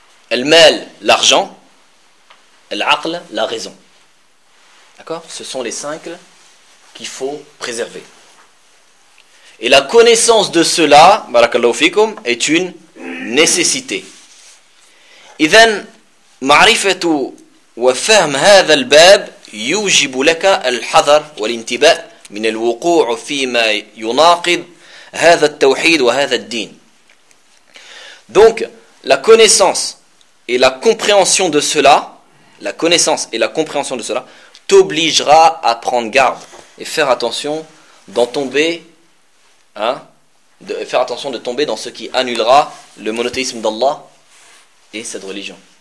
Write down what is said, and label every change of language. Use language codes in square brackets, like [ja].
[fr] Al-mal, l'argent. Al-aql, la raison. D'accord. Ce sont les cinq qu'il faut préserver. Et la connaissance de cela, barakallahu fikum, est une nécessité. [ar] إذن معرفة وفهم هذا الباب يوجب لك الحذر والانتباه من الوقوع فيما يناقض هذا التوحيد وهذا الدين. [fr] Donc, la connaissance et la compréhension de cela, t'obligera à prendre garde et faire attention d'en tomber. Hein, de faire attention de tomber dans ce qui annulera le monothéisme d'Allah et cette religion.